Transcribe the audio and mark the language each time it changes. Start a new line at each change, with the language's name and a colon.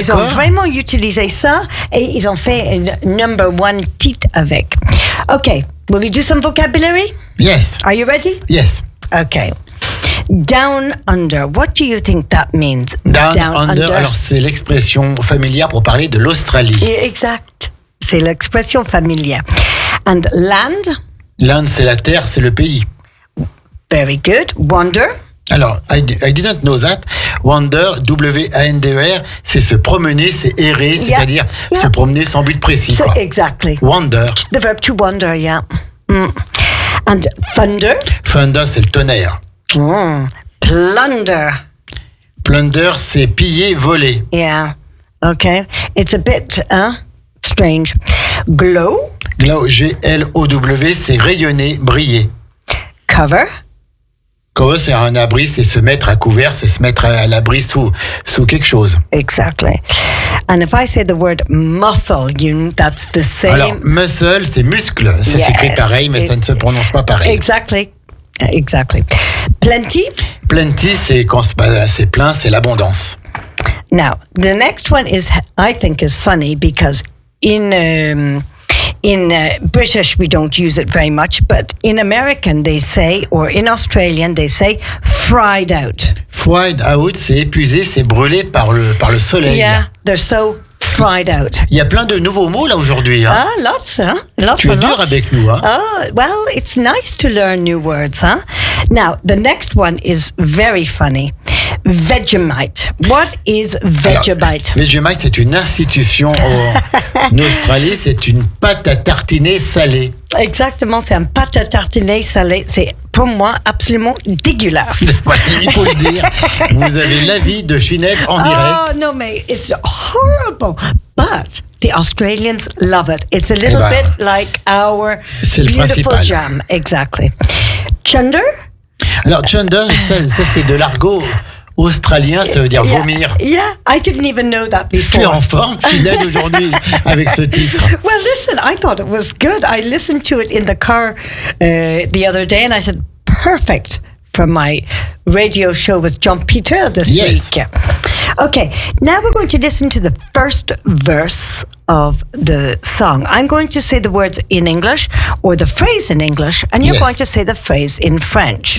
French: Ils ont vraiment utilisé ça et ils ont fait un
English: number one
French: titre avec.
English: Okay, will we do some vocabulary? Yes. Are you ready? Yes. Okay. Down under, what do you think that means?
French: Down under, alors c'est l'expression familière pour parler de l'Australie. Exact, c'est l'expression familière.
English: And land?
French: Land, c'est la terre, c'est le pays.
English: Very good. Wander.
French: Alors,
English: I didn't know that.
French: Wander, W-A-N-D-E-R, c'est se promener, c'est errer, c'est-à-dire se promener sans but précis.
English: So, exactly. Wander. The verb to wander, yeah. And thunder.
French: Thunder, c'est le tonnerre.
English: Plunder.
French: Plunder, c'est piller, voler.
English: Yeah. Okay. It's a bit strange. Glow.
French: Glow, G-L-O-W, c'est rayonner, briller.
English: Cover.
French: Cover, c'est un abri, c'est se mettre à couvert, c'est se mettre à l'abri sous quelque chose.
English: Exactly. And if I say the word muscle, that's the same.
French: Alors, muscle, c'est muscle. Ça s'écrit pareil, mais ça ne se prononce pas pareil.
English: Exactly. Exactly. Plenty.
French: Plenty, c'est quand c'est plein, c'est l'abondance.
English: Now, the next one is, I think, is funny because in British, we don't use it very much, but in American, they say, or in Australian, they say, fried out.
French: Fried out, c'est épuisé, c'est brûlé par le soleil.
English: Yeah, they're so fried out.
French: Il y a plein de nouveaux mots là aujourd'hui. Hein. Ah, lots, hein? Lots, tu es
English: lots.
French: Dur avec nous. Hein?
English: Oh, well, it's nice to learn new words, huh? Now, the next one is very funny. Vegemite. What is Vegemite?
French: Alors, Vegemite, c'est une institution en Australie. C'est une pâte à tartiner salée. Exactement, c'est une pâte à tartiner salée. C'est pour moi absolument dégueulasse. Il faut le dire. Vous avez l'avis de Ginette en direct. Oh non, mais
English: it's horrible. But the Australians love it. It's a little bit like our beautiful principal. Jam. Exactly. Chunder.
French: Alors chunder, ça c'est de l'argot. Australien, ça veut dire vomir.
English: Yeah, I didn't even know that before.
French: Tu es en forme, Sinead, aujourd'hui, avec ce titre.
English: Well, listen, I thought it was good. I listened to it in the car the other day and I said, perfect for my radio show with Jean-Peter this week. Yes. Okay, now we're going to listen to the first verse of the song. I'm going to say the words in English or the phrase in English and you're going to say the phrase in French.